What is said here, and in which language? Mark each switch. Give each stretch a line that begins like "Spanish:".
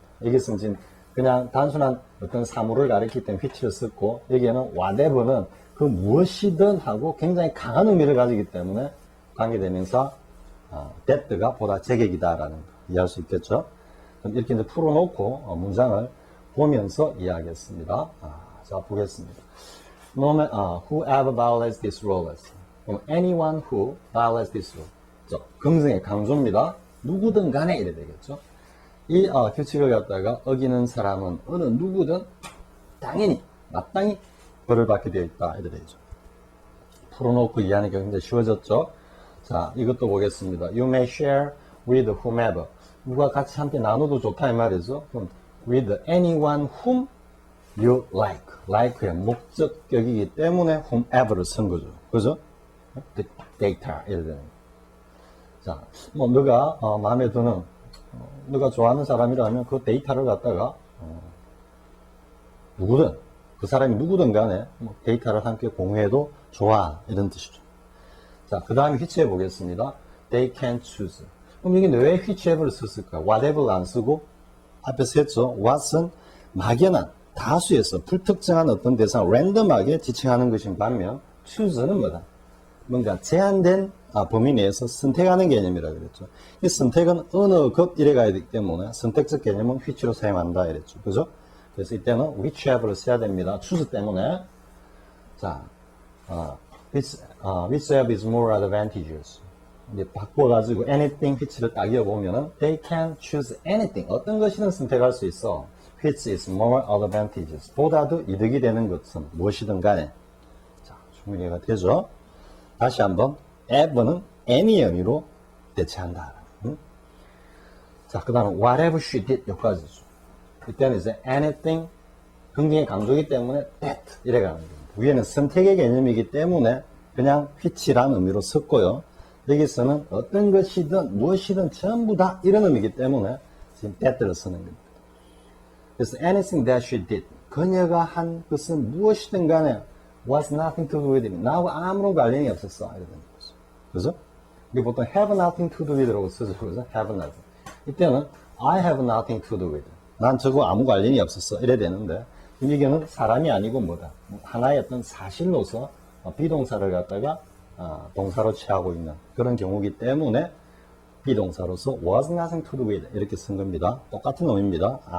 Korean: 여기서는 지금 그냥 단순한 어떤 사물을 가리킬 때는 which를 썼고 여기에는 whatever는 그 무엇이든 하고 굉장히 강한 의미를 가지기 때문에 관계대명사 that가 보다 제격이다라는 거 이해할 수 있겠죠? 그럼 이렇게 이제 풀어놓고 문장을 보면서 이해하겠습니다. 자, 보겠습니다.
English: Whoever violates this rule. anyone who violates this rule.
Korean: 긍정의 강조입니다. 누구든 간에 이래 되겠죠? 이 규칙을 갖다가 어기는 사람은 어느 누구든 당연히 마땅히 벌을 받게 되어 있다. 이래 되죠. 풀어놓고 이해하니까 굉장히 쉬워졌죠? 자, 이것도 보겠습니다.
English: You may share with whomever.
Korean: 누가 같이 함께 나눠도 좋다 이 말이죠.
English: 그럼 with anyone whom you like.
Korean: like의 목적격이기 때문에 whomever를 쓴 거죠. 그죠? data 이래 되는 거. 자, 뭐 너가 마음에 드는 너가 좋아하는 사람이라면 그 데이터를 갖다가 누구든 그 사람이 누구든 간에 데이터를 함께 공유해도 좋아 이런 뜻이죠. 자, 그 다음에 which해 보겠습니다.
English: They can choose.
Korean: 그럼 여기 왜 whichever를 썼을까? whatever를 안 쓰고 앞에서 했죠. what은 막연한 다수에서 불특정한 어떤 대상 랜덤하게 지칭하는 것인 반면 choose는 뭐다? 뭔가 제한된 범위 내에서 선택하는 개념이라 그랬죠. 이 선택은 어느 것 이래 가야 되기 때문에 선택적 개념은 which로 사용한다 이랬죠. 그죠? 그래서 이때는 whichever를 써야 됩니다. choose 때문에.
English: 자, whichever is more advantageous.
Korean: 이제 바꿔가지고
English: anything which를
Korean: 딱 이어보면은
English: they can choose anything.
Korean: 어떤 것이든 선택할 수 있어.
English: which is more advantageous.
Korean: 보다도 이득이 되는 것은 무엇이든 간에. 자, 충분히 이해가 되죠? 다시 한번 ever는 any의 의미로 대체한다. 자, 그 다음에
English: whatever she did
Korean: 여기까지죠. 이때는 이제 anything 긍정의 강조이기 때문에 that 이래 가는 겁니다. 위에는 선택의 개념이기 때문에 그냥 which라는 의미로 썼고요. 여기서는 어떤 것이든 무엇이든 전부 다 이런 의미이기 때문에 지금 that를 쓰는 겁니다. 그래서
English: anything that she did
Korean: 그녀가 한 것은 무엇이든 간에
English: was nothing to do with it.
Korean: 나하고 아무런 관련이 없었어. 이런 거죠. 그죠? 우리 보통
English: have nothing to do with
Korean: 라고 쓰죠. 그죠? have nothing.
English: 이때는 I have nothing to do with it.
Korean: 난 저거 아무 관련이 없었어. 이래 되는데 이게는 사람이 아니고 뭐다. 하나의 어떤 사실로서 비동사를 갖다가 동사로 취하고 있는 그런 경우이기 때문에 비동사로서
English: was nothing to do with
Korean: 이렇게 쓴 겁니다. 똑같은 의미입니다.